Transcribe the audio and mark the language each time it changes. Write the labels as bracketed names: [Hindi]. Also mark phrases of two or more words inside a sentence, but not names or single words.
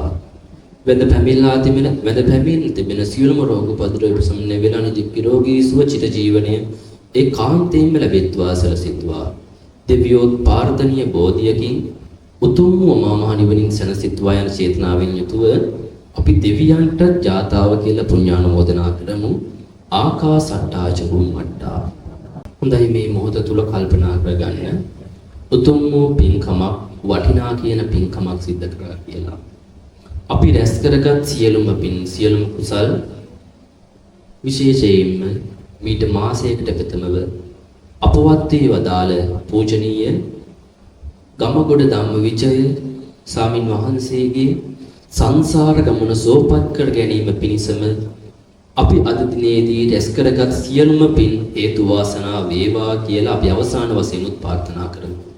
[Sinhala] වෙද පැමිණ තිබෙන සියලුම රෝග උපද්‍රව ප්‍රසන්න වෙලා නිරෝගී සුවචිත ජීවනය ඒකාන්තයෙන්ම ලැබෙත්වා සලසිත්වා. දෙවියෝත් පාර්ථනීය බෝධියකින් උතුම් අමා මහ නිවනින් සැනසෙත්වා යන චේතනාවෙන් යුතුව අපි දෙවියන්ට ජාතාව කියලා පුණ්‍යානුමෝදනා කරමු. [Pali] ආකාසට්ටා ච බුම්මට්ටා. [Sinhala] හොඳයි මේ මොහොත තුල කල්පනා කරගන්න උතුම් වූ පින්කමක් වටිනා කියන පින්කමක් සිද්ධ කරා කියලා. අපි රැස් කරගත් සියලුම පින් සියලුම කුසල් විශේෂයෙන්ම මීට මාසයකට ප්‍රථමව අපවත් වී වදාළ පූජනීය ගමගොඩ ධම්මවිජය ස්වාමින් වහන්සේගේ සංසාර ගමන සෝපත් කර ගැනීම පිණිසම අපි අද දිනේදී රැස් කරගත් සියලුම පින් හේතු වාසනා වේවා කියලා අපි අවසාන වශයෙන් ප්‍රාර්ථනා කරමු.